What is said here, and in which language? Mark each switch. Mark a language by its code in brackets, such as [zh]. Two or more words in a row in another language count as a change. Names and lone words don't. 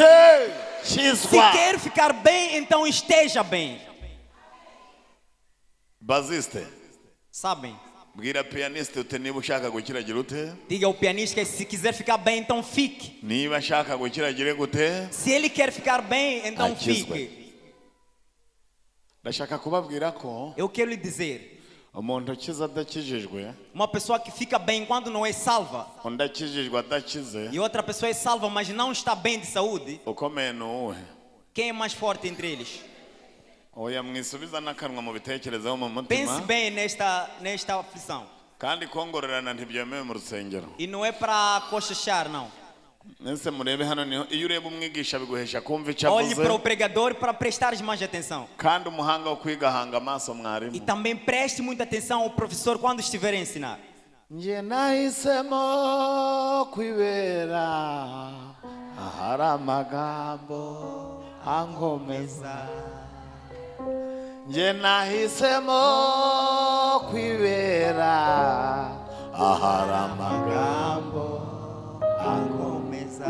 [pt] Se [rw] Kizwa. [pt] quer ficar bem, então esteja bem. [rw] Baziste, [pt] Sabem? [rw] bwira pianiste uti niba ushaka gukira gira ute? [pt] Diga ao pianista que se quiser ficar bem, então fique. [rw] Niba ashaka gukira gire gute? [pt] Se ele quer ficar bem, então [rw] Akizwe. [pt] fique. [rw] Ndashaka kubabwira ko [pt] Eu quero lhe dizer, [rw] umuntu ukiza adakijijwe, [pt] uma pessoa que fica bem quando não é salva, [rw] undi akijijwe adakize, [pt] e outra pessoa é salva, mas não está bem de saúde, [rw] ukomeye ni uwuhe? [pt] quem é mais forte entre eles? [rw] Oya mwisubiza n'akanwa mu bitekerezo mu [pt] Pense [rw] mutima, [pt] bem nesta aflição. [rw] kandi kongorerana ntibyemewe mu rusengero. [pt] E não é para cochechar, não. [rw] Nese murebe hano niho iyo ureba umwigisha biguhesha kumva icyo [pt] Olhe para o [rw] avuze, [pt] pregador para prestar mais atenção. [rw] kandi umuhanga wo kwiga ahanga amaso [pt] E [rw] mwarimu. [pt] também preste muita atenção ao professor quando estiver a ensinar. [rw] Nje nahisemo kwibera ahari amagambo ankomeza. Nje nahisemo kwibera ahari amagambo ankomeza.